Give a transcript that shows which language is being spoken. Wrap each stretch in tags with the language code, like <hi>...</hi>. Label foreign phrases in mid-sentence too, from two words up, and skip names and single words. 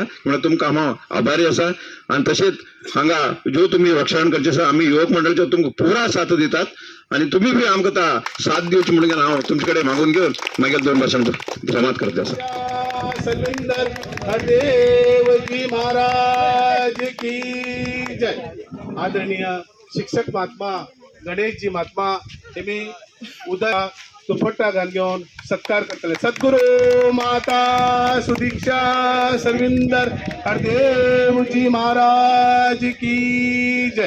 <kok>म्हळ्यार तुमकां हांव आभारी आसा. आनी तशेंच हांगा जो तुमी रक्षण करचें आसा आमी युवक मंडळाचे तुमकां पुरा साथ दितात. आनी तुमी बी आमकां साथ दिवची म्हणून हांव तुमचे कडेन मागून घेवन मागीर 2 भाशण समाप्त करता आसा.</kok> <hi>सर्विंदर हरदेवजी महाराज की जय.</hi> <kok>आदरणीय शिक्षक महात्मा गणेशजी महात्मा तेमी उदय दुपट्टा घालून सत्कार करतले.</kok> <hi>सद्गुरू माता सुदीक्षा सर्विंदर हरदेवजी महाराज की जय.</hi>